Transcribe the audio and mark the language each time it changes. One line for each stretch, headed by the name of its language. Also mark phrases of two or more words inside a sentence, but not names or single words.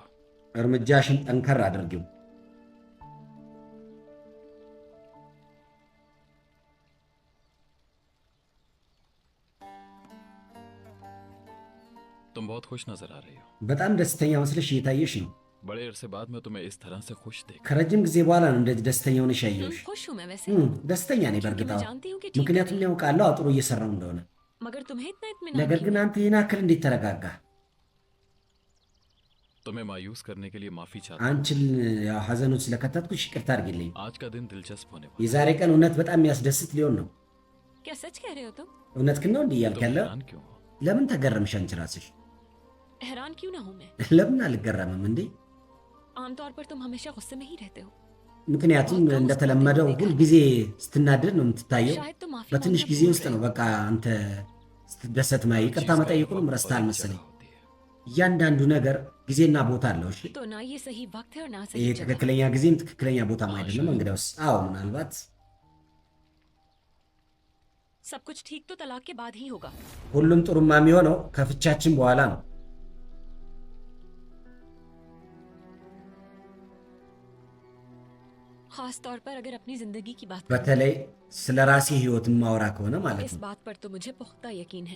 Amharic: እርምጃሽን ጠንከር አድርጊው።
Hindi: तुम बहुत खुश नजर आ रही हो
Amharic: በጣም ደስተኛ መስለሽ እየታየሽ ነው።
Hindi: बड़े अरसे बाद मैं तुम्हें इस तरह से खुश देख
Amharic: ከረጅም ጊዜ በኋላ ነው እንደዚህ ደስተኛ ሆነሽ ያየሁሽ።
Hindi: खुश हूँ मैं वैसे
Amharic: ደስተኛ ነኝ
Hindi: क्योंकि
Amharic: በእርግጥ
Hindi: मैं
Amharic: አዎ።
Hindi: जानती हूँ कि ठीक
Amharic: ምክንያቱም
Hindi: नहीं।
Amharic: ያውቃለሁ አጥሩ እየሰራው እንደሆነ።
Hindi: मगर तुम्हें इतना इत्मीनान
Amharic: ነገር
Hindi: क्यों
Amharic: ግን
Hindi: है?
Amharic: አንተ ይህን ያክል እንዴት ተረጋጋ?
Hindi: तुम्हें मायूस करने के लिए माफी चाहता
Amharic: አንቺን ያው ሐዘን ውስጥ ስለከተትኩሽ ይቅርታ አድርጊልኝ።
Hindi: हूँ आज का दिन दिलचस्प होने वाला
Amharic: የዛሬ ቀን እውነት በጣም የሚያስደስት ሊሆን ነው።
Hindi: क्या सच कह रहे हो तुम?
Amharic: እውነት ግን ነው እንዲህ
Hindi: है।
Amharic: እያልክ
Hindi: तुम
Amharic: ያለው?
Hindi: हैरान क्यों हो
Amharic: ለምን ተገረምሽ አንቺ ራስሽ?
Hindi: हैरान क्यों ना हूँ मैं?
Amharic: ለምን አልገረምም እንዴ?
Hindi: आमतौर पर तुम हमेशा गुस्से में ही रहते हो।
Amharic: ምክንያቱም እንደተለመደው ሁል ጊዜ ስትናደድ ነው የምትታየው።
Hindi: शायद तुम माफी
Amharic: በትንሽ
Hindi: मांगना
Amharic: ጊዜ
Hindi: भूल
Amharic: ውስጥ
Hindi: रहे
Amharic: ነው
Hindi: हो।
Amharic: በቃ አንተ ስትደሰት ማይ ይቅርታ
Hindi: चीज़ का
Amharic: መጠየቁንም
Hindi: एक
Amharic: ረስተሃል
Hindi: बड़ी
Amharic: መሰለኝ።
Hindi: जगह होती है।
Amharic: እያንዳንዱ ነገር ጊዜና ቦታ አለው። እሺ
Hindi: तो ना ये सही वक्त है और ना
Amharic: ይሄ
Hindi: सही जगह।
Amharic: ትክክለኛ ጊዜም ትክክለኛ ቦታም አይደለም። እንግዲያውስ አዎ ምናልባት
Hindi: सब कुछ ठीक तो तलाक के बाद ही होगा।
Amharic: ሁሉም ጥሩማ የሚሆነው ከፍቻችን በኋላ ነው።
Hindi: खास तौर पर अगर अपनी जिंदगी की बात करें,
Amharic: በተለይ ስለ ራሴ ህይወት ማወራ ከሆነ ማለት
Hindi: इस
Amharic: ነው።
Hindi: बात पर तो मुझे पुख्ता यकीन है।